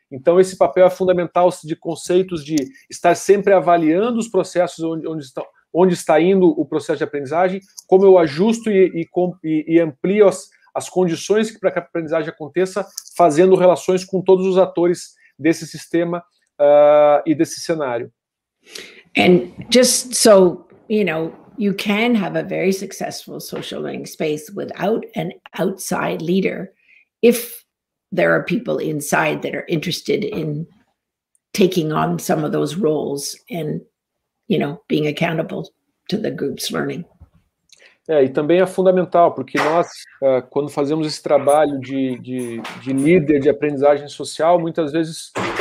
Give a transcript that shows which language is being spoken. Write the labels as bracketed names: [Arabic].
[Portuguese] Então esse papel é fundamental de conceitos de estar sempre avaliando os processos onde está indo o processo de aprendizagem, como eu ajusto e amplio as condições para que a aprendizagem aconteça, fazendo relações com todos os atores desse sistema e desse cenário. [English] And just so, you can have a very successful social learning space without an outside leader if there are people inside that are interested in taking on some of those roles and, being accountable to the group's learning. [Portuguese] E também é fundamental, porque nós, quando fazemos esse trabalho de líder de aprendizagem social, muitas vezes